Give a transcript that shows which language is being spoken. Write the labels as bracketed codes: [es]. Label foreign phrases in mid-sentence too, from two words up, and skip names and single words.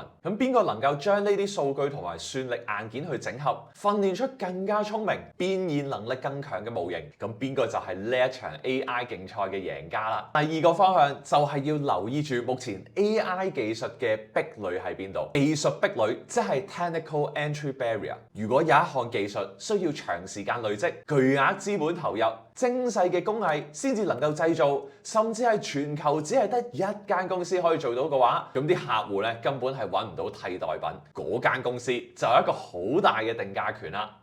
[yue] 咁邊個能夠將呢啲數據同埋算力硬件去整合，訓練出更加聰明、變現能力更強嘅模型？咁邊個就係呢一場 AI 競賽嘅贏家啦？第二個方向就係要留意住目前 AI 技術嘅壁壘喺邊度？技術壁壘即係 [en] technical entry barrier。 [yue] 如果有一項技術需要長時間累積、巨額資本投入、精細嘅工藝先至能夠製造，甚至係全球只係得一間公司可以做到嘅話，咁啲客戶咧根本係揾唔到替代品，嗰間公司就有一個好大嘅定價權啦。